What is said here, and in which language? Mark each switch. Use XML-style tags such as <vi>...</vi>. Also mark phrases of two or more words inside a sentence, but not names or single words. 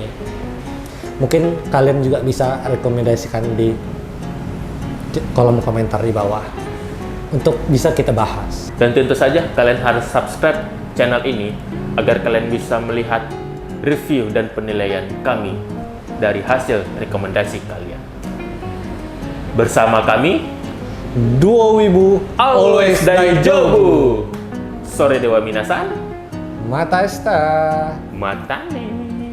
<id>Mungkin kalian juga bisa rekomendasikan di kolom komentar di bawah untuk bisa kita bahas. Dan tentu saja kalian harus</id> <en>subscribe channel</en> <id>ini agar kalian bisa melihat review dan penilaian kami dari hasil rekomendasi kalian. Bersama kami, Duo Wibu</id> <en>always Daijobu.</en> <ja>それでは皆さん, Mata Esta. matane.</ja>